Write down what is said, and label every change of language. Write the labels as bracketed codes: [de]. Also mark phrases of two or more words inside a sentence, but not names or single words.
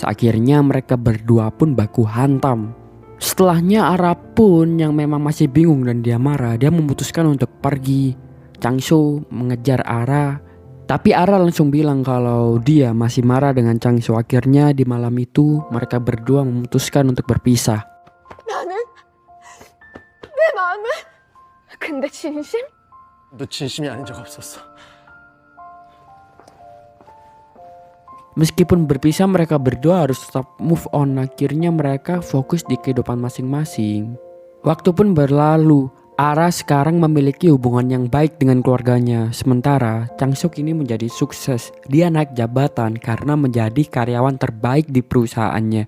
[id] Akhirnya mereka berdua pun baku hantam. Setelahnya Ara pun yang memang masih bingung dan dia marah, dia memutuskan untuk pergi. Changsu mengejar Ara, tapi Ara langsung bilang kalau dia masih marah dengan Changsu. Akhirnya di malam itu mereka berdua memutuskan untuk berpisah. [ko] 나는 내 마음은 근데 진심? 너 진심이 아닌 적 없었어. [id] Meskipun berpisah, mereka berdua harus tetap [en] move on. [id] Akhirnya mereka fokus di kehidupan masing-masing. Waktu pun berlalu. Ara sekarang memiliki hubungan yang baik dengan keluarganya. Sementara Changsuk ini menjadi sukses. Dia naik jabatan karena menjadi karyawan terbaik di perusahaannya.